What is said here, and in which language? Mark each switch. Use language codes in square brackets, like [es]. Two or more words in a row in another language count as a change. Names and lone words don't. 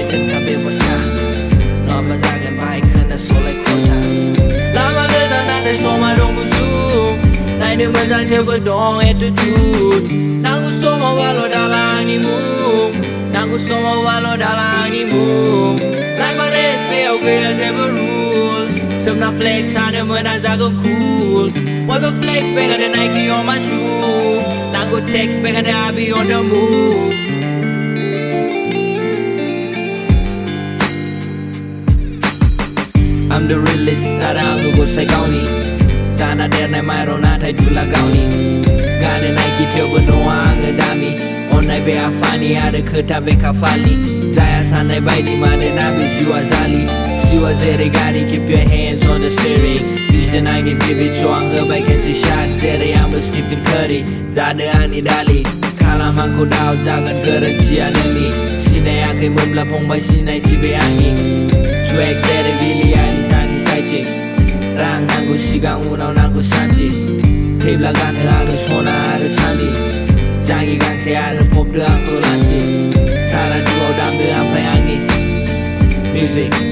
[brx] दोनखा बेबस्था नङाब्ला जागोन बाहाय खोनासलाय खथा लामा गोजान नाथाय समा दं गुसुं नायनो मोजां थेवबो दं एटिट्युड नांगौ समाव वाल' दालांनि मुं नांगौ समाव वाल' दालांनि मुं लाइफआ रेस बेयाव गैया जेबो रुल्स सोमना फ्लेक्स सानो मोना जागौ कुल बयबो फ्लेक्स बेखायनो नाइकि [en] on my shoe [brx] नांगौ चेक्स बेखायनो [en] I be on the move I'm the realest [brx] आरो आंबो गसाइ गावनि जाना देरनाय माइरं नाथाय दुला गावनि गानो नाइकि थेवबो नङा आङो दामि अननाय बे आफानि आरो खोथा बे खाफालनि जाया साननाय बायदि मानोना बे जिउआ जालि जिउआ जेरै गारि [en] keep your hands on the steering [brx] vision आंनि vivid so आं होबाय खेनसे shot जेरै आंबो स्टिफेन कारि जादो आंनि दालि खालाम आंखौ डाउट जागोन गोरोन्थिया नोंनि सिनायाखैमोनब्ला फंबाय सिनायथि बे आंनि swag जेरै बिलि आइलिसानि साइथिं रां नांगौ सिगां उनाव नांगौ सान्थि थैब्ला गानहो आरो सना आरो सान्दी जाङि गांसे आरो फबदो आंखौ लान्थि सारादुआव दामदो ओमफ्राय आंनि मिउजिक